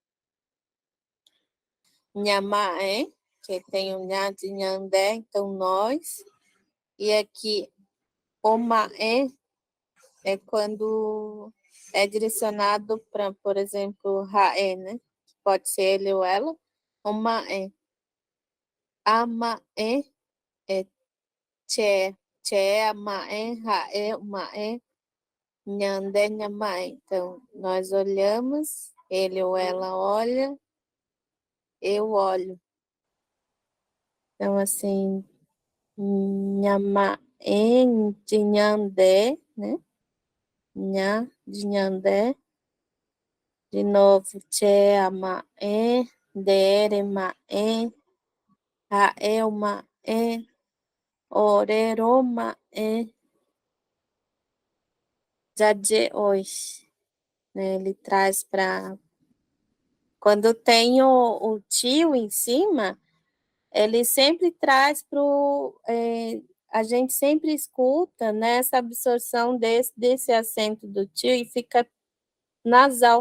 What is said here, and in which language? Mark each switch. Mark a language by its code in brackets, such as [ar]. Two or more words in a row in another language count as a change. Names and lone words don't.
[pt] Nhamaé, que tem o nha de Nhandé, então nós. E aqui, omaé é quando é direcionado para, por exemplo, raé, né? Pode ser ele ou ela. Omaé. Amaé é tché. [gn] Tché, amaé, raé, omaé. Nhandé, nhamaé. [pt] Então, nós olhamos, ele ou ela olha, eu olho. Então, assim, nhamaé de Nhandé, né? Nha de Nhandé. De novo, [gn] tché, amaé, dere, maé, raé, maé, orero, maé, jadje, oi. [pt] Né? Ele traz para... Quando tem o tio em cima, ele sempre traz para o... a gente sempre escuta, né, essa absorção desse acento do tio e fica nasal.